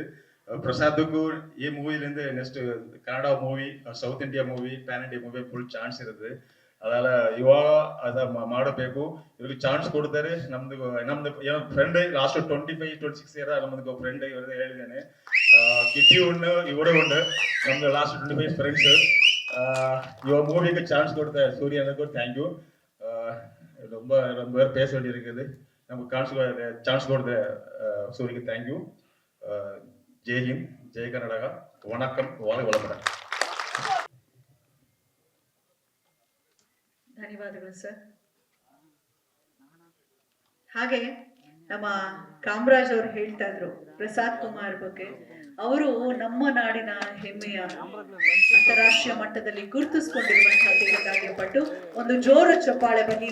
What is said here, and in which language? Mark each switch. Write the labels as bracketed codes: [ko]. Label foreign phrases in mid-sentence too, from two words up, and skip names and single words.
[kn] ಪ್ರಸಾದ್ಗೂ ಈ ಮೂವಿಲಿಂದ [en] next Kannada movie, South India movie, pan India movie full chance [kn] ಇರುತ್ತೆ. ಅದೆಲ್ಲ ಇವಾಗ ಅದ ಮಾಡಬೇಕು. ಇವ್ರಿಗೆ ಚಾನ್ಸ್ ಕೊಡ್ತಾರೆ. ನಮ್ದು ಏನೋ ಫ್ರೆಂಡ್ ಲಾಸ್ಟ್ 25-26 ಇಯರ್ ನಮ್ದು ಫ್ರೆಂಡ್ ಇವ್ರದ್ದು ಹೇಳಿದ್ದೇನೆ. ಕಿಟ್ಟಿ ಉಂಡು, ಇವರೇ ಉಂಡು, ನಮ್ದು ಲಾಸ್ಟ್ 25 ಫ್ರೆಂಡ್ಸ್. [ta] இவ மூவிக்கு சான்ஸ் கொடுத்த சூரியனுக்கு தேங்க்யூ. ரொம்ப ரொம்ப பேர் பேச வேண்டியிருக்குது. நமக்கு சான்ஸ் கொடுத்த சூரியக்கு தேங்க்யூ. [hi] जय हिंद, [ta] ஜெய் கர்நாடகா. வணக்கம், வாழ்க வளமுடன். [kn] ಧನ್ಯವಾದಗಳು ಸರ್. ಹಾಗೆ ನಮ್ಮ ಕಾಮರಾಜ್ ಅವರು ಹೇಳ್ತಾ ಇದ್ರು ಪ್ರಸಾದ್ ಕುಮಾರ್ ಬಗ್ಗೆ. ಅವರು ನಮ್ಮ ನಾಡಿನ ಹೆಮ್ಮೆಯ ಅಂತಾರಾಷ್ಟ್ರೀಯ ಮಟ್ಟದಲ್ಲಿ ಗುರುತಿಸಿಕೊಂಡಿರುವಂತಹ ಪಟ್ಟು ಒಂದು ಜೋರು ಚಪ್ಪಾಳೆ ಬನ್ನಿ.